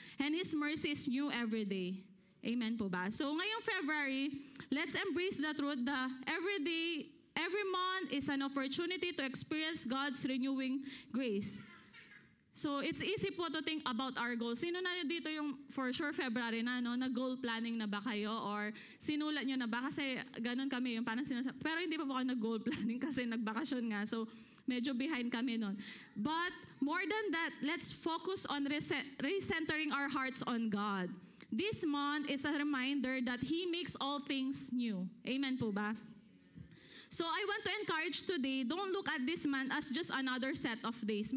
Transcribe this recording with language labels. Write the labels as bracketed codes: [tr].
[en] And His mercy is new every day. Amen po ba? [tl] So ngayong February, [en] let's embrace the truth that every day, every month is an opportunity to experience God's renewing grace. So it's easy po to think about our goals. [tl] Sino na dito yung [en] for sure February na, no? [tl] Nag-goal planning na ba kayo? Or sinulat nyo na ba? Kasi ganun kami, yung parang sinulat. Pero hindi pa po ako nag-goal planning kasi nagbakasyon nga. So medyo behind kami nun. [en] But more than that, let's focus on recentering our hearts on God. This month is a reminder that He makes all things new. [tl] Amen po ba? [en] So I want to encourage today, don't look at this month as just another set of days.